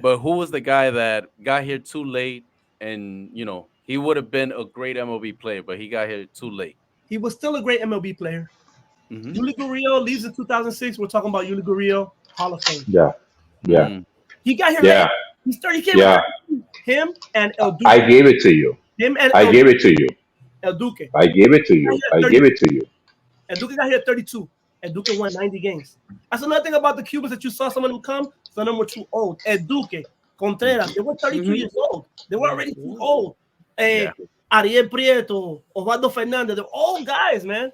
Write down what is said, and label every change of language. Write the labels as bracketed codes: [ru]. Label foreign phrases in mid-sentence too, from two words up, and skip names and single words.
[en] But who was the guy that got here too late, and he would have been a great MLB player, but he got here too late? He was still a great MLB player. Mm-hmm. Yuli Gurriel leaves in 2006. We're talking about Yuli Gurriel, Hall of Fame. Yeah. He got here Yeah. late. He started. He came with him and El Duque. I gave it to you. I gave it to you. El Duque. I gave it to you. I gave it to you. El Duque got here at 32. El Duque won 90 games. That's another thing about the Cubans that you saw some of them come. Some of them were too old. El Duque, Contreras, they were 32 years old. They were already too old. Ariel Prieto, Osvaldo Fernandez, they're old guys, man.